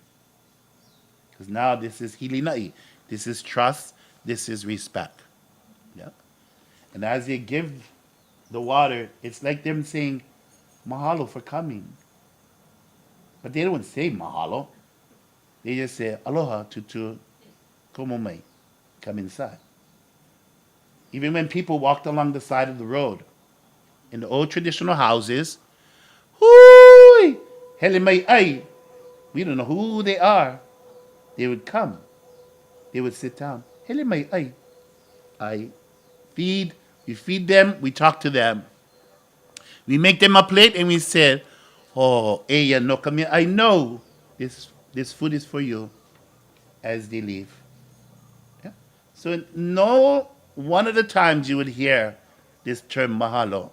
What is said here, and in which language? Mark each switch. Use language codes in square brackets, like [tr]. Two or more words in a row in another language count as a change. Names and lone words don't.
[en] Because now this is hilinai, this is trust, this is respect. Yeah. And as they give the water, it's like them saying, mahalo for coming. But they don't say mahalo. They just say, aloha, [haw] tutu, komo mai, [en] come inside. Even when people walked along the side of the road, in the old traditional houses, [haw] hui, hele mai ai, [en] we don't know who they are. They would come. They would sit down. [haw] Hele mai ai, [en] I feed, we feed them, we talk to them. We make them a plate and we say, oh, eya no come here. I know this food is for you, as they leave. Yeah? So no one of the times you would hear this term mahalo.